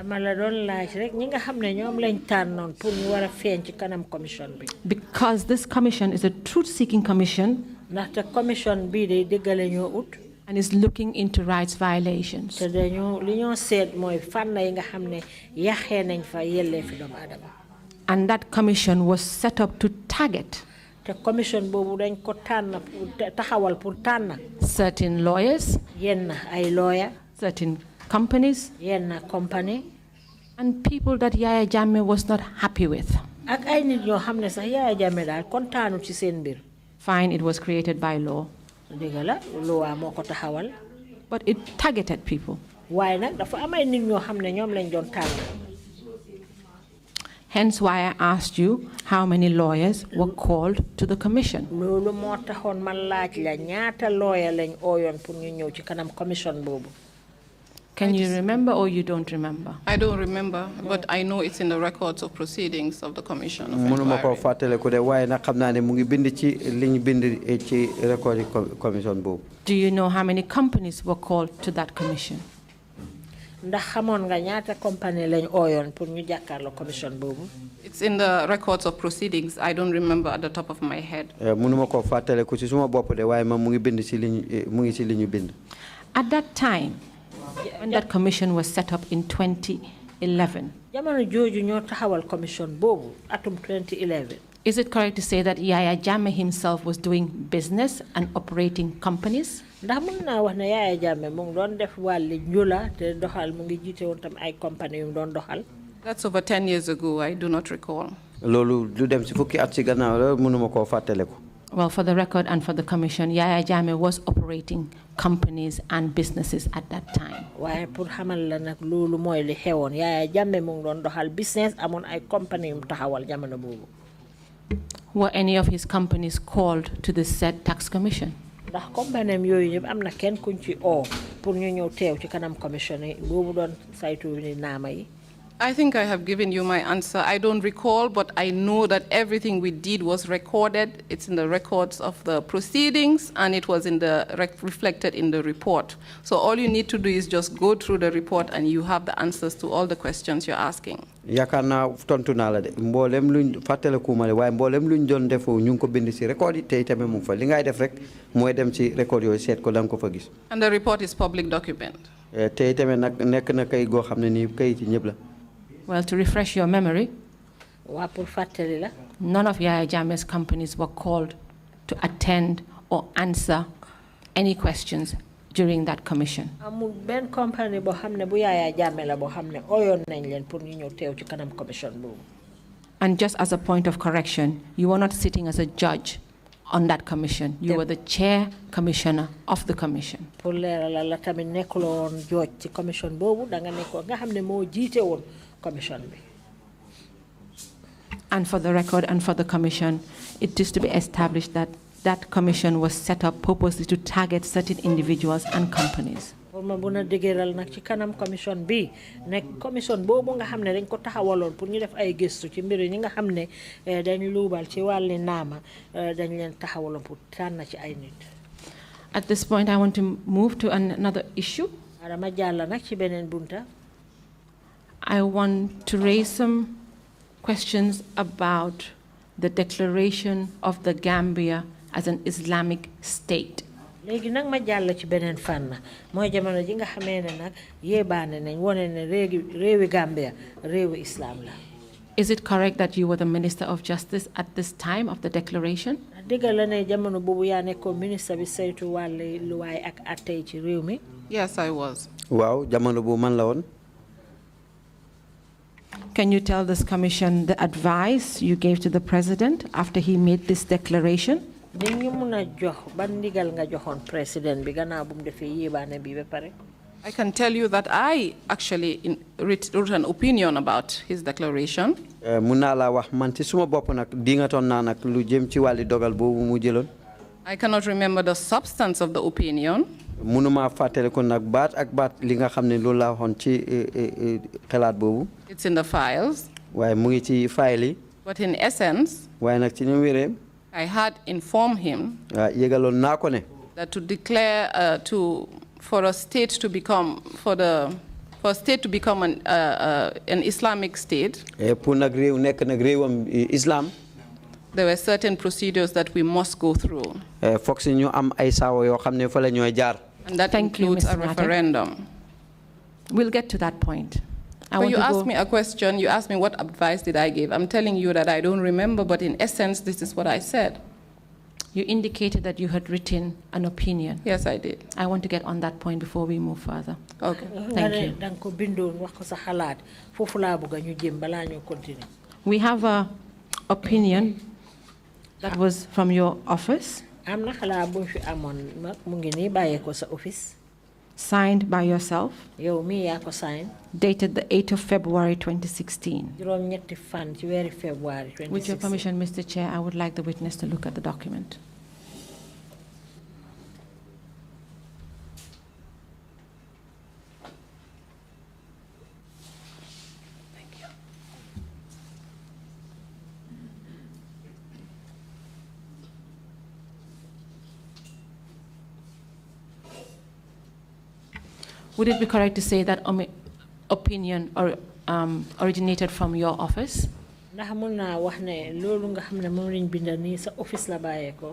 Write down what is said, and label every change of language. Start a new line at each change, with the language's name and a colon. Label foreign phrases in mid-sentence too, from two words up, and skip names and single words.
English: Because this commission is a truth-seeking commission and is looking into rights violations. And that commission was set up to target
Wolof: te commission boobu dañ ko tànn taxawal pour tànn.
English: certain lawyers.
Wolof: yenn ay lawyer.
English: certain companies.
Wolof: yenn company.
English: and people that Yaya Jammeh was not happy with.
Wolof: ak ay nit ñoo xam ne sax Yaya Jammeh daal kontaanu ci seen mbir.
English: Fine, it was created by law.
Wolof: dëgg la loi moo ko taxawal.
English: But it targeted people.
Wolof: waaye nag dafa am ay nit ñoo xam ne ñoom lañ doon tànn.
English: Hence why I asked you how many lawyers were called to the commission.
Wolof: loolu moo taxoon ma laaj la ñaata lawyer lañ ooyoon pour ñu ñëw ci kanam commission boobu.
English: Can you remember or you don't remember? I don't remember, but I know it's in the records of proceedings of the commission of
Wolof: mënuma ko
English: inquiry.
Wolof: fàttale ko de waaye nag xam naa ne mu ngi bind ci liñ bind ci record yi commission boobu.
English: Do you know how many companies were called to that commission?
Wolof: ndax xamoon nga ñaata compagnie lañ ooyoon pour ñu jàkkaarloo commission boobu.
English: It's in the records of proceedings. I don't remember at the top of my head.
Wolof: mënuma ko fàttale ko ci suma bopp de waaye mu ngi bind ci liñ mu ngi ci li ñu bind.
English: At that time, when that commission was set up in 2011,
Wolof: jamono jooju ñoo taxawal commission boobu atum 2011.
English: is it correct to say that Yaya Jammeh himself was doing business and operating companies?
Wolof: ndax mën naa wax ne Yaya Jammeh mu ngi doon def wàlli njula te doxal mu ngi jiite woon tam ay compagnie yu mu doon doxal.
English: That's over 10 years ago. I do not recall.
Wolof: loolu du dem ci fukki at ci gannaaw la mënuma koo fàttale ko.
English: Well, for the record and for the commission, Yaya Jammeh was operating companies and businesses at that time.
Wolof: waaye pour xamal la nag loolu mooy li xewoon Yaya Jammeh mu ngi doon doxal business amoon ay compagnie yu mu taxawal jamono boobu.
English: Were any of his companies called to the said tax commission?
Wolof: ndax compagnie yooyu ñëpp am na kenn kuñ ci oo pour ñu ñëw teew ci kanam commission yi boobu doon saytu ni naama yi.
English: I think I have given you my answer. I don't recall, but I know that everything we did was recorded. It's in the records of the proceedings, and it was in the reflected in the report. So all you need to do is just go through the report, and you have the answers to all the questions you're asking.
Wolof: yaakaar naa tontu naa la de mboolem luñ fàttaliku ma de waaye mboolem luñ doon defoo ñu ngi ko bind ci record yi te itamit mu ngi fa li ngay def rek mooy dem ci record yooyu seet ko da nga ko fa gis.
English: And the report is public document.
Wolof: te itamit nag nekk na kay goo xam ne nii kayit yi ñëpp la.
English: Well, to refresh your memory,
Wolof: waa pour fàttali la.
English: none of Yaya Jammeh's companies were called to attend or answer any questions during that commission.
Wolof: amul benn compagnie boo xam ne bu Yaya Jammeh la boo xam ne ooyoon nañ leen pour ñu ñëw teew ci kanam commission boobu.
English: And just as a point of correction, you were not sitting as a judge on that commission. You were the chair commissioner of the commission.
Wolof: pour leeralal la tamit nekkuloo woon jooj ci commission boobu da nga nekkoon nga xam ne moo jiite woon commission bi.
English: And for the record and for the commission, it is to be established that that commission was set up purposely to target certain individuals and companies.
Wolof: pour ma buna dëgëral nag ci kanam commission bi nekk commission boobu nga xam ne dañ ko taxawaloon pour ñu def ay gëstu ci mbir ñi nga xam ne dañ luubal ci wàlli naama dañ leen taxawaloon pour tànn ci ay nit.
English: At this point, I want to move to another issue.
Wolof: dama jàll nag ci beneen bunta.
English: I want to raise some questions about the declaration of the Gambia as an Islamic state.
Wolof: léegi nag ma jàll ci beneen fànn mooy jamono ji nga xamee ne nag yéebaane nañ wone ne réewi Gambia réewi islam la.
English: Is it correct that you were the Minister of Justice at this time of the declaration?
Wolof: dëgg la ne jamono boobu yaa nekkoon ministre bi saytu wàlli luwaay ak attey ci réew mi.
English: Yes, I was.
Wolof: waaw jamono bu man la woon.
English: Can you tell this commission the advice you gave to the president after he made this declaration?
Wolof: dañu mun a jox ban ndigal nga joxoon président bi gannaaw bu mu defee yéebaane bi ba pare.
English: I can tell you that I actually wrote an opinion about his declaration.
Wolof: mun naa laa wax man ci suma bopp nag dingatoon naa nag lu jëm ci wàlli dogal boobu mu jëloon.
English: I cannot remember the substance of the opinion.
Wolof: munuma fàttale ko nag baat ak baat li nga xam ne loolu laa waxoon ci xalaat boobu.
English: It's in the files.
Wolof: waaye mu ngi ci file yi.
English: But in essence,
Wolof: waaye nag ci ñu wéree.
English: I had informed him
Wolof: yëgaloon naa ko ne.
English: that to declare for a state to become an Islamic state.
Wolof: pour nag réew nekk nag réewam islam.
English: There were certain procedures that we must go through.
Wolof: foog si ñu am ay saawo yoo xam ne fa la ñooy jaar.
English: And that Thank you, includes Mr. a referendum. We'll get to that point. But you asked me a question. You asked me what advice did I give. I'm telling you that I don't remember, but in essence, this is what I said. You indicated that you had written an opinion. Yes, I did. I want to get on that point before we move further. Okay. Thank you.
Wolof: Dang ko bindoon wax ko sa xalaat foofu laa bëgg ñu jëm balaa ñu continue.
English: We have an opinion that was from your office,
Wolof: Am na xalaat bu fi amoon nag mu ngi nii bàyyee ko sa office.
English: signed by yourself,
Wolof: Yow mi yaa ko sign.
English: dated the 8th of February 2016.
Wolof: Juróom ñetti fan ci weeri February 2016.
English: With your permission, Mr. Chair, I would like the witness to look at the document. Thank you. Would it be correct to say that opinion originated from your office?
Wolof: Ndax mun naa wax ne loolu nga xam ne moom lañ binda nii sa office la bàyyee ko.